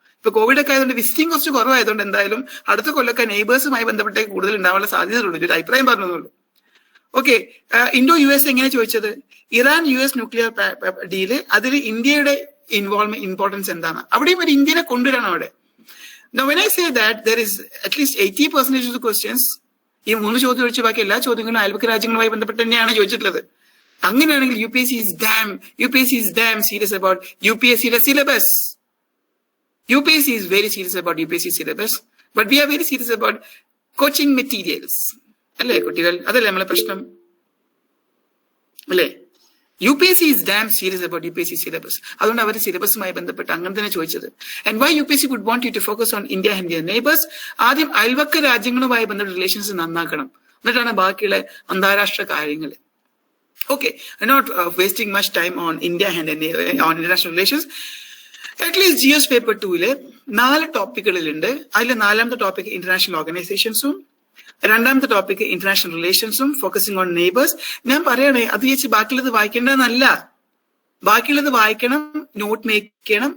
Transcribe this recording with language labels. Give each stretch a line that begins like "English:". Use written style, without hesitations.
Malayalam: ഇപ്പൊ കോവിഡ് ഒക്കെ ആയതുകൊണ്ട് വിസിറ്റിംഗ് കുറച്ച് കുറവായതുകൊണ്ട് എന്തായാലും അടുത്ത കൊല്ലമൊക്കെ നെയ്ബേഴ്സുമായി ബന്ധപ്പെട്ടേ കൂടുതൽ ഉണ്ടാവാനുള്ള സാധ്യതയുള്ളൂ. ഒരു അഭിപ്രായം പറഞ്ഞതുള്ളൂ. ഓക്കെ, ഇൻഡോ US എങ്ങനെ ചോദിച്ചത്? ഇറാൻ US ന്യൂക്ലിയർ ഡീല്, അതിൽ ഇന്ത്യയുടെ ഇമ്പോർട്ടൻസ് എന്താണ്? അവിടെയും ഒരു ഇന്ത്യനെ കൊണ്ടുവരണം അവിടെ.
English: Now when I say that there is at least 80% of the questions
Malayalam: ഈ 3 ചോദ്യം ഒഴിച്ച് ബാക്കി എല്ലാ ചോദ്യങ്ങളും അയൽപക്ക രാജ്യങ്ങളുമായി ബന്ധപ്പെട്ട് തന്നെയാണ് ചോദിച്ചിട്ടുള്ളത്. അങ്ങനെയാണെങ്കിൽ
English: UPSC is damn serious about UPSCയുടെ syllabus. UPSC is very serious about UPSC syllabus, but we are very serious about coaching materials.
Malayalam: അല്ലേ കുട്ടികൾ? അതല്ലേ നമ്മളെ പ്രശ്നം അല്ലേ?
English: UPSC is damn serious about UPSC syllabus.
Malayalam: അതുകൊണ്ട് അവർ സിലബസുമായി ബന്ധപ്പെട്ട് അങ്ങനെ തന്നെ ചോദിച്ചത്.
English: And why UPSC would want you to focus on India and their neighbors?
Malayalam: ആദ്യം അയൽവക്ക രാജ്യങ്ങളുമായി ബന്ധപ്പെട്ട റിലേഷൻസ് നന്നാക്കണം, എന്നിട്ടാണ് ബാക്കിയുള്ള അന്താരാഷ്ട്ര കാര്യങ്ങൾ.
English: Okay, I'm not wasting much time on India and on international relations.
Malayalam: At least GS paper 2 4 ടോപ്പിക്കുകളിലുണ്ട്. അതിൽ 4ാമത്തെ topic international ഓർഗനൈസേഷൻസും, 2ാമത്തെ topic international റിലേഷൻസും
English: Focusing on neighbours.
Malayalam: ഞാൻ പറയണേ അത് വെച്ച് ബാക്കിയുള്ളത് വായിക്കേണ്ടതെന്നല്ല. ബാക്കിയുള്ളത് വായിക്കണം, നോട്ട് മേക്ക് ചെയ്യണം.